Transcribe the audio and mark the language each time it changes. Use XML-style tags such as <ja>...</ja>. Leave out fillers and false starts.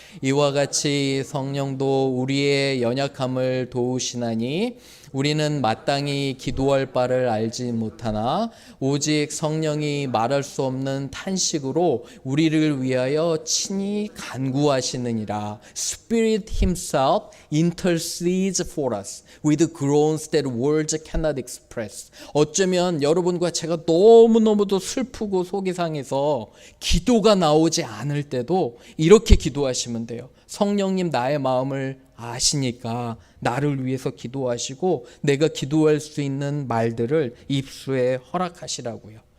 <ko>이와 같이 성령도 우리의 연약함을 도우시나니 우리는 마땅히 기도할 바를 알지 못하나 오직 성령이 말할 수 없는 탄식으로 우리를 위하여 친히 간구하시느니라.</ko> <en>Spirit himself intercedes for us with groans that words cannot express.</en> <ko>어쩌면 여러분과 제가 너무너무도 슬프고 속이 상해서 기도가 나오지 않을 때도 이렇게 기도하시면 돼요. 성령님 나의 마음을 아시니까 나를 위해서 기도하시고 내가 기도할 수 있는 말들을 입술에 허락하시라고요.</ko>